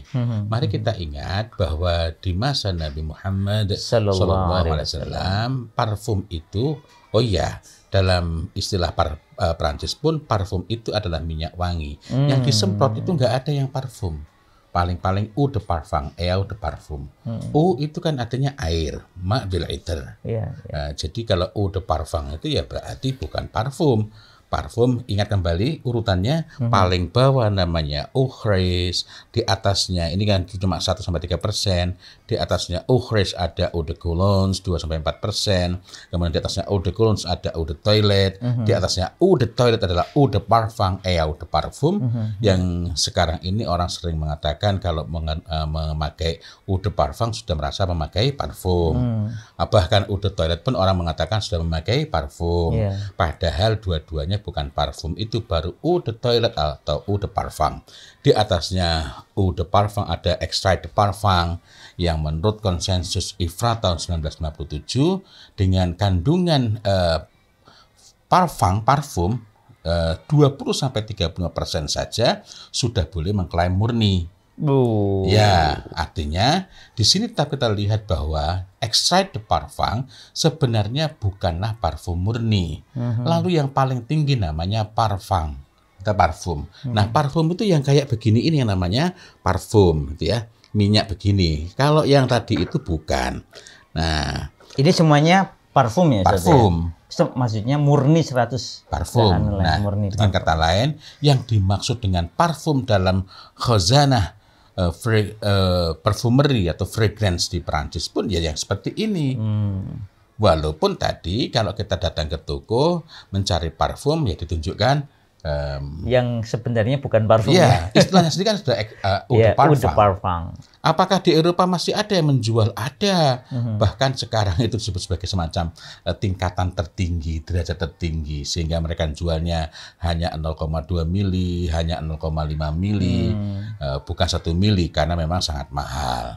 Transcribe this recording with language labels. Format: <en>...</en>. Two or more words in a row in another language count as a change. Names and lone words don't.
<id>Mari kita ingat bahwa di masa Nabi Muhammad SAW, parfum itu, dalam istilah Prancis pun parfum itu adalah minyak wangi. Yang disemprot itu nggak ada yang parfum. Paling-paling</id> <fr>eau de parfum, eau de parfum.</fr> <id>Eau itu kan artinya air, ma bil iter. Jadi kalau eau de parfum itu ya berarti bukan parfum. Parfum, ingat kembali urutannya, paling bawah namanya</id> <fr>eau fraîche,</fr> <id>di atasnya ini kan cuma 1-3%, di atasnya</id> <fr>eau fraîche</fr> <id>ada</id> <fr>eau de cologne</fr> <id>2-4%, kemudian di atasnya</id> <fr>eau de cologne</fr> <id>ada</id> <fr>eau de toilette,</fr> <id>di atasnya</id> <fr>eau de toilette adalah eau de parfum, eau de parfum,</fr> <id>yang sekarang ini orang sering mengatakan kalau memakai</id> <fr>eau de parfum</fr> <id>sudah merasa memakai parfum. Bahkan</id> <fr>eau de toilette</fr> <id>pun orang mengatakan sudah memakai parfum. Padahal dua-duanya bukan parfum, itu baru</id> <fr>eau de toilette</fr> <id>atau</id> <fr>eau de parfum.</fr> <id>Di atasnya</id> <fr>eau de parfum</fr> <id>ada</id> <fr>extrait de parfum</fr> <id>yang menurut konsensus IFRA tahun 1997 dengan kandungan parfum 20-35% saja sudah boleh mengklaim murni. Ya, artinya di sini tetap kita lihat bahwa</id> <fr>extrait de parfum</fr> <id>sebenarnya bukanlah parfum murni. Lalu yang paling tinggi namanya parfum. Nah, parfum itu yang kayak begini ini yang namanya parfum, gitu ya. Minyak begini. Kalau yang tadi itu bukan. Nah, ini semuanya parfum ya? Parfum. Maksudnya murni 100 parfum. Nah, murni dengan kata lain, yang dimaksud dengan parfum dalam khazanah perfumery atau fragrance di Perancis pun ya yang seperti ini. Walaupun tadi kalau kita datang ke toko mencari parfum ya ditunjukkan yang sebenarnya bukan parfum. Ya, istilahnya sendiri kan sudah</id> <fr>eau de parfum.</fr> <id>Apakah di Eropa masih ada yang menjual? Ada. Bahkan sekarang itu disebut sebagai semacam tingkatan tertinggi, derajat tertinggi, sehingga mereka jualnya hanya 0,2 mili, hanya 0,5 mili, bukan 1 mili karena memang sangat mahal.</id>